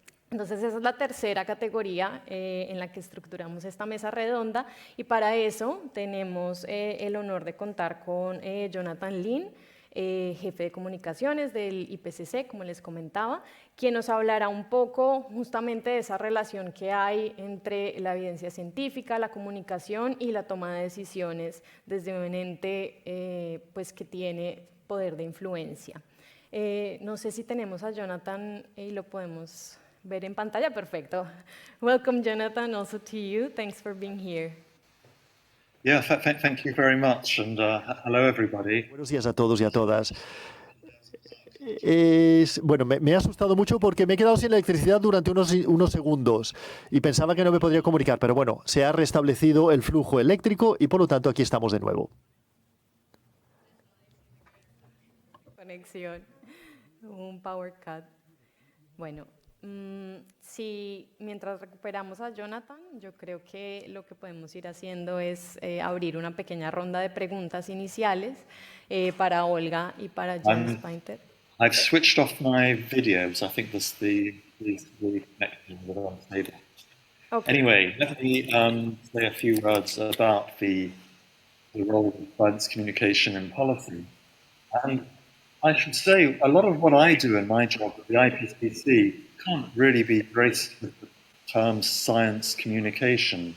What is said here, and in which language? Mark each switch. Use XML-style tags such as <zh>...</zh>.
<es>Entonces esa es la tercera categoría en la que estructuramos esta mesa redonda, y para eso tenemos el honor de contar con Jonathan Lin, jefe de comunicaciones del IPCC, como les comentaba, quien nos hablará un poco justamente de esa relación que hay entre la evidencia científica, la comunicación y la toma de decisiones desde un ente pues que tiene poder de influencia. No sé si tenemos a Jonathan y lo podemos ver en pantalla. Perfecto.</es> <en>Welcome, Jonathan, also to you. Thanks for being here. Yeah, thank you very much, and hello everybody.</en> <es>Buenos días a todos y a todas. Bueno, me ha asustado mucho porque me he quedado sin electricidad durante unos segundos y pensaba que no me podría comunicar, pero bueno, se ha restablecido el flujo eléctrico y por lo tanto aquí estamos de nuevo. Conexión, un</es> <en>power cut.</en> <es>Bueno, si mientras recuperamos a Jonathan, yo creo que lo que podemos ir haciendo es abrir una pequeña ronda de preguntas iniciales para Olga y para James Painter.</es> <en>I've switched off my videos. I think that's the connection that I'm saying. Okay. Anyway, let me say a few words about the role of science communication in policy. And I should say, a lot of what I do in my job at the IPCC can't really be braced with the term science communication.</en>